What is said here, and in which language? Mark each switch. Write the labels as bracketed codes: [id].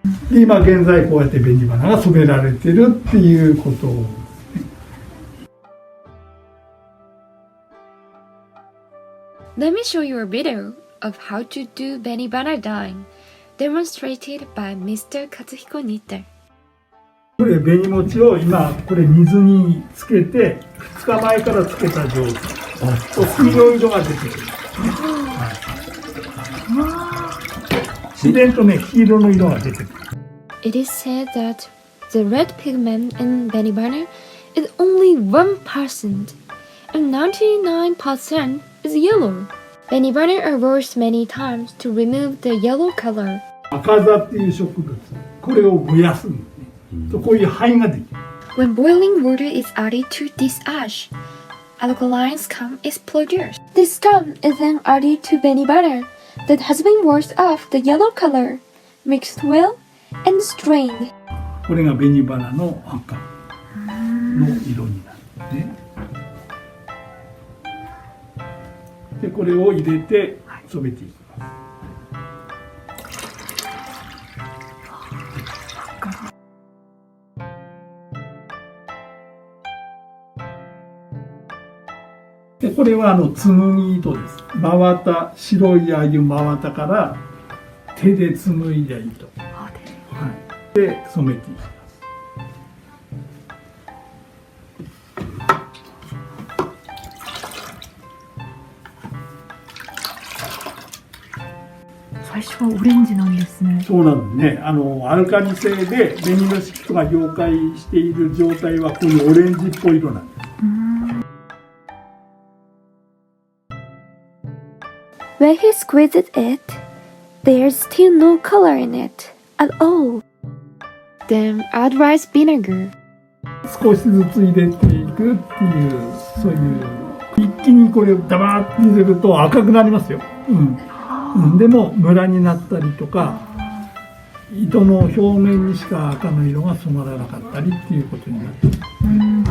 [ja] で今現在こうやって紅花が染められてるっていうことを、 [en] Let me show you a video of how to do benibana dyeing, demonstrated by Mr. Katsuhiko Nitter. [ja] これ紅餅を今これ水につけて2日前からつけた状態。黄色い色が出てくる。自然とね黄色の色が出てくる。 [en] It is said that the red pigment in benibana is only 1%, and 99% is yellow. Benibana are washed many times to remove the yellow color. [ja] 赤座っていう植物、これを燃やすんですね。こういう灰ができる。 [en] When boiling water is added to this ash, alkaline scum is produced. This scum is then added to benibana that has been washed off the yellow color, mixed well, and strained. [ja] これが紅花の赤の色になるね。でこれを入れて染めていきます。でこれは紡ぎ糸です。真綿、白いああいう真綿から手で紡いだ糸、はい、で染めていきます。最初はオレンジなんですね。そうなんですね。アルカリ性で紅の色素が溶解している状態はこういうオレンジっぽい色なんです。 [en] When he squeezes it, there's still no color in it at all. Then add rice vinegar. [ja] 少しずつ入れていくっていう、そういう一気にこれをダバーって入れると赤くなりますよ。でもムラになったりとか、糸の表面にしか赤の色が染まらなかったりっていうことになっています。